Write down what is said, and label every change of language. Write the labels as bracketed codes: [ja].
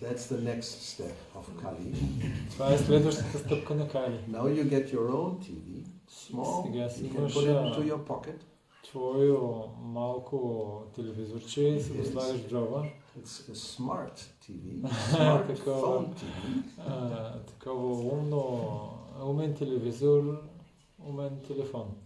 [en] That's the next step of Kali. [bg] Това е следващата стъпка на Кали. [en] Now you get your own TV, small. [bg] Сега си [en] You can [bg] имаш [en] put it into your pocket. [bg] твое малко телевизорче и си го слагаш в джоба. [en] It's a smart TV, smartphone TV. [bg] Такова умен телевизор, умен телефон.